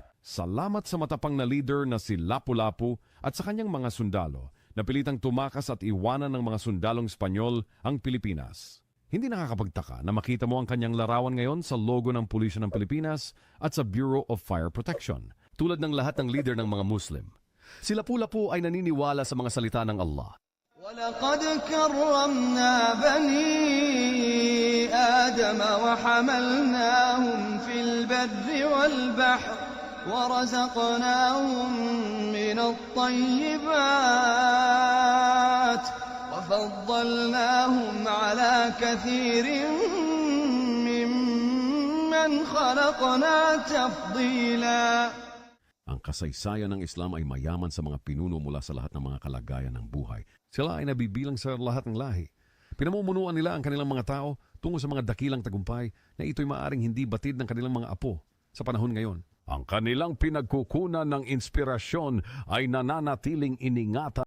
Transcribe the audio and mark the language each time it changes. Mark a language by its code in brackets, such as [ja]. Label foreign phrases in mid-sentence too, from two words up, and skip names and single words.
[tl] Salamat sa matapang na leader na si Lapu-Lapu at sa kanyang mga sundalo na pilitang tumakas at iwanan ng mga sundalong Espanyol ang Pilipinas. Hindi nakakapagtaka na makita mo ang kanyang larawan ngayon sa logo ng Pulisya ng Pilipinas at sa Bureau of Fire Protection, tulad ng lahat ng leader ng mga Muslim. Si Lapu-Lapu ay naniniwala sa mga salita ng Allah. [ar] وَلَقَدْ كَرَّمْنَا بَنِي آدَمَ وَحَمَلْنَاهُمْ فِي الْبَرِّ وَالْبَحْرِ وَرَزَقْنَاهُمْ مِنَ الطَّيِّبَاتِ وَفَضَّلْنَاهُمْ عَلَى كَثِيرٍ مِّمَّنْ خَلَقْنَا تَفْضِيلًا. [tl] Ang kasaysayan ng Islam ay mayaman sa mga pinuno mula sa lahat ng mga kalagayan ng buhay. Sila ay nabibilang sa lahat ng lahi. Pinamumunuan nila ang kanilang mga tao tungo sa mga dakilang tagumpay na ito'y maaring hindi batid ng kanilang mga apo sa panahon ngayon. Ang kanilang pinagkukunan ng inspirasyon ay nananatiling iningatan